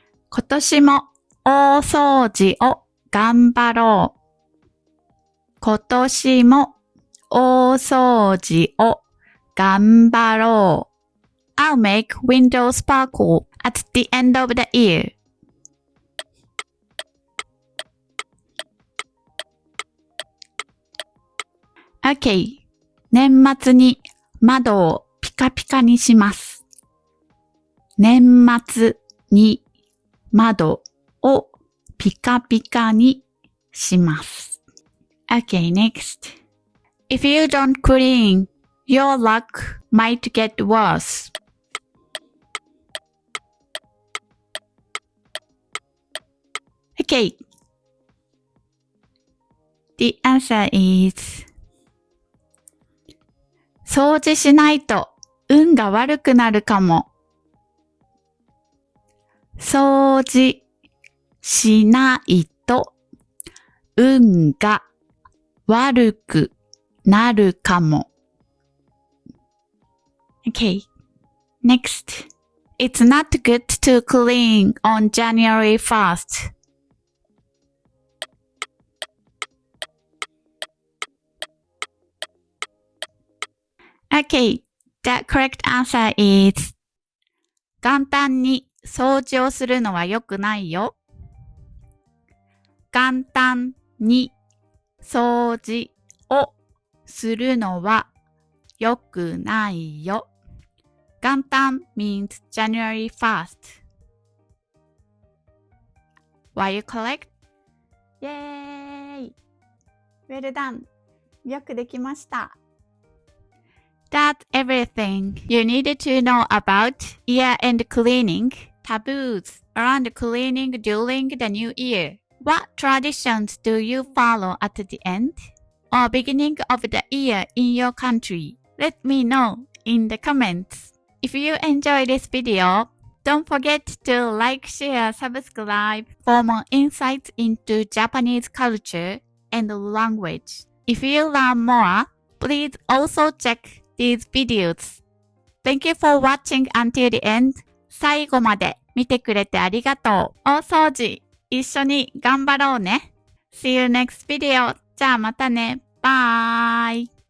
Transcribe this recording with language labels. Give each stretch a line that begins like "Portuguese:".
Japanese: 今年も大掃除を頑張ろう。今年も大掃除を頑張ろう。
English: I'll make windows sparkle at the end of the year. Okay.
Japanese: 年末に窓をピカピカにします。年末に窓をピカピカにします。
English: Okay, next. If you don't clean, your luck might get worse. Okay. The answer is
Japanese: 掃除しないと運が悪くなるかも。掃除しないと運が悪くなるかも。
English: Okay. Next. It's not good to clean on January 1st. Okay, the correct answer is
Japanese: 元旦に掃除をするのは良くないよ。元旦に掃除をするのは良くないよ。
English: 元旦 means January 1st. Were you correct? イェーイ Well done!
Japanese: よくできました。
English: That's everything you needed to know about year-end cleaning, taboos around cleaning during the new year. What traditions do you follow at the end or beginning of the year in your country? Let me know in the comments. If you enjoyed this video, don't forget to like, share, subscribe for more insights into Japanese culture and language. If you learn more, please also check these videos. Thank you for watching until the end.
Japanese: 最後まで見てくれてありがとう。大掃除、一緒に頑張ろうね。
English: See you next video.
Japanese: じゃあまたね。バイ。